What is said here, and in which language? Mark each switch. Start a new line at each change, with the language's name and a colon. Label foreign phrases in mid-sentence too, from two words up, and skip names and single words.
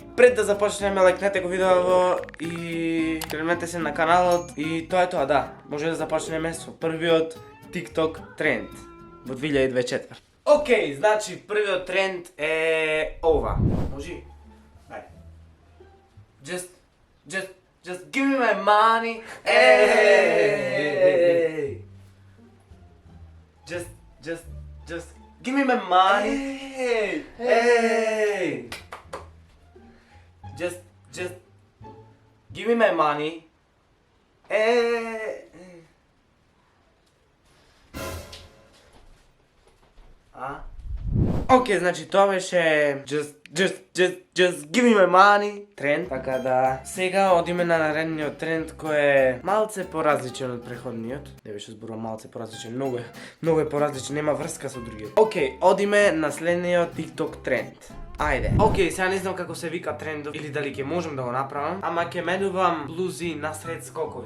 Macedonian: Пред да започнеме, лајкнете го видео и кrenете се на каналот и тоа е тоа, да. Може да започнеме со првиот TikTok тренд во 2024. Океј, значи првиот тренд е ова. Може? Ајде.
English: Just give me my money. Hey. Just give me my money. Hey. Just give me my money.
Macedonian: Hey. Океј, значи тоа беше
English: just give me my money
Macedonian: тренд. Така да, сега одиме на наредниот тренд кој е малце поразличен од преходниот. Не беше зборувам малце поразличен, многу е поразличен, нема врска со другиот. Океј, одиме на следниот TikTok тренд. Ајде. Океј, сега не знам како се вика трендов или дали ќе можам да го направам, ама ќе менувам блузи насред скокови.